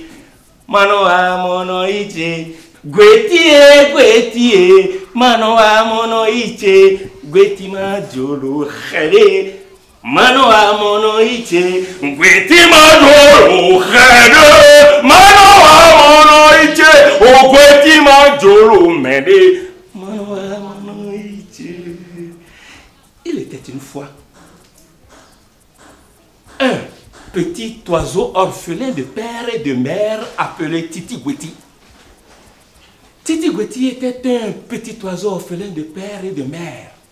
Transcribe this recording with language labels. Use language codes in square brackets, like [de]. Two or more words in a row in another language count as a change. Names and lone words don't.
[fr] Mano amono iche, gweti mano amono iche, gweti majolo khere. Mano amono iche, gweti majolo khere. Mano amono iche, o gweti majolo mede. Mano amono iche. Il était une fois un petit oiseau orphelin de père et de mère appelé Titi Gweti. Titi Gweti était un petit oiseau orphelin de père et de mère.